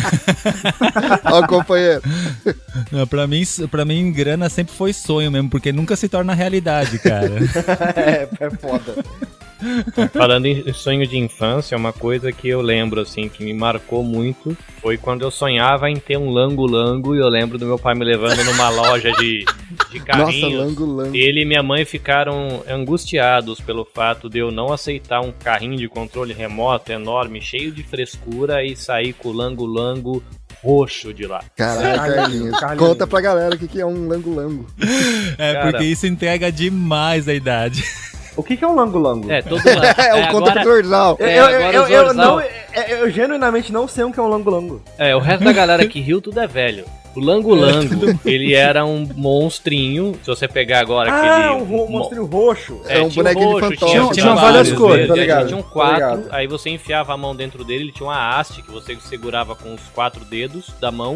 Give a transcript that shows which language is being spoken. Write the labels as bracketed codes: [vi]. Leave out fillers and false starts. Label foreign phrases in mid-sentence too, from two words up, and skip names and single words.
[pt] Ó, companheiro. Não, pra mim, grana sempre foi sonho mesmo, porque nunca se torna realidade, cara. É foda. Falando em sonho de infância, uma coisa que eu lembro, assim, que me marcou muito, foi quando eu sonhava em ter um lango-lango, e eu lembro do meu pai me levando numa loja de carrinhos. Nossa, lango-lango. Ele e minha mãe ficaram angustiados pelo fato de eu não aceitar um carrinho de controle remoto enorme, cheio de frescura, e sair com o lango-lango roxo de lá. Caraca, Carlinhos. Conta pra galera o que é um lango-lango. Cara, porque isso entrega demais a idade. O que é um lango-lango? Todo lá. O conta pro Zorzal. Eu genuinamente não sei o que é um lango-lango. O resto da galera que riu, tudo é velho. O lango-lango, ele era um monstrinho. Se você pegar agora aquele... um monstrinho roxo. É um bonequinho de fantoche. Tinha várias cores, tá ligado? Tinha 4, aí você enfiava a mão dentro dele, ele tinha uma haste que você segurava com os 4 dedos da mão.